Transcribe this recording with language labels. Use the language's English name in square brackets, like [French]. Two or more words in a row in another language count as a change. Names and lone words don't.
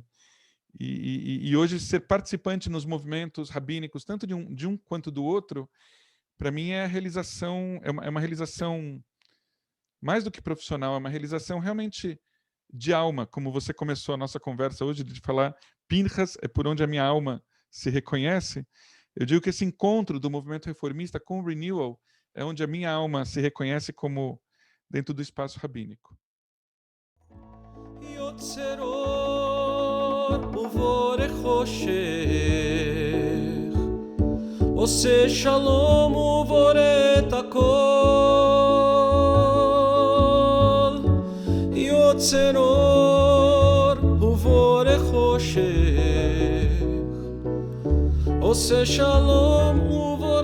[Portuguese] E hoje ser participante nos movimentos rabínicos, tanto de um quanto do outro, para mim é uma realização mais do que profissional, é uma realização realmente de alma, como você começou a nossa conversa hoje, de falar Pinchas é por onde a minha alma se reconhece. Eu digo que esse encontro do movimento reformista com o Renewal é onde a minha alma se reconhece como dentro do espaço rabínico. [Hebrew] יוצר אור ובורא חושך עושה שלום ובורא את הכל, יוצר אור ובורא חושך, עושה שלום